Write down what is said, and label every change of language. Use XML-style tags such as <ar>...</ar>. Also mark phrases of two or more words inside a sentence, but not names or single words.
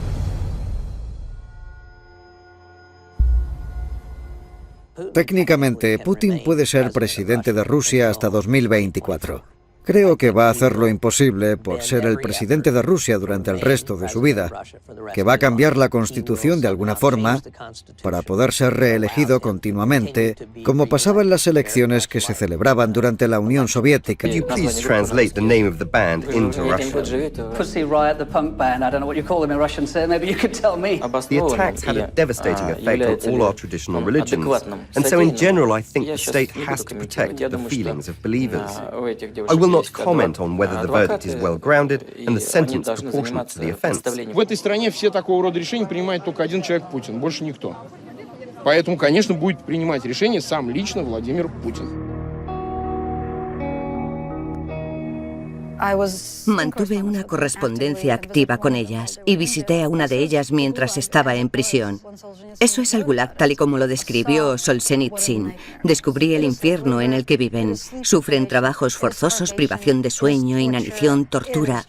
<es>Técnicamente, Putin puede ser presidente de Rusia hasta 2024. Creo que va a hacer lo imposible por ser el presidente de Rusia durante el resto de su vida, que va a cambiar la Constitución de alguna forma para poder ser reelegido continuamente, como pasaba en las elecciones que se celebraban durante la Unión Soviética.</es> <en>Could you please translate the name of the band into Russian? Pussy Riot, the punk band. I don't know what you call them in Russian, sir. Maybe you could tell me. The attacks had a devastating effect on all our traditional religions, and so in general I think the state has to protect the feelings of believers. I will not comment on whether the verdict is well-grounded and the sentence proportionate to the offense.</en> <ru>В этой стране все такого рода решения принимает только один человек, Путин, больше никто. Поэтому, конечно, будет принимать решение сам лично Владимир Путин.</ru> <es>Mantuve una correspondencia activa con ellas y visité a una de ellas mientras estaba en prisión. Eso es el Gulag, tal y como lo describió Solzhenitsyn. Descubrí el infierno en el que viven. Sufren trabajos forzosos, privación de sueño, inanición, tortura.</es>